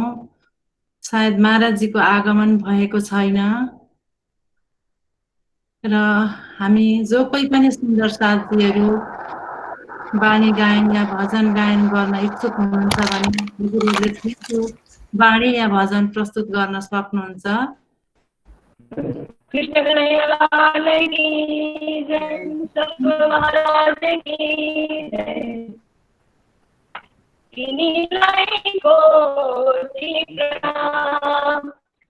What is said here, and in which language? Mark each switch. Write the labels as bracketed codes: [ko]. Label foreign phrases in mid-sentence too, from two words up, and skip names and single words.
[ne] सायद महाराजजीको आगमन भएको छैन र हामी जो कोही पनि सुन्दर साथीहरू बाणी गायन या भजन गायन गर्न इच्छुक हुनुहुन्छ भने गुरुले बाणी या भजन प्रस्तुत गर्न सक्नुहुन्छ। [hi] कृष्ण कन्हैया लाल की जय, सतगुरु महाराज की जय। [ne] तिनीलाई कोटि प्रणाम,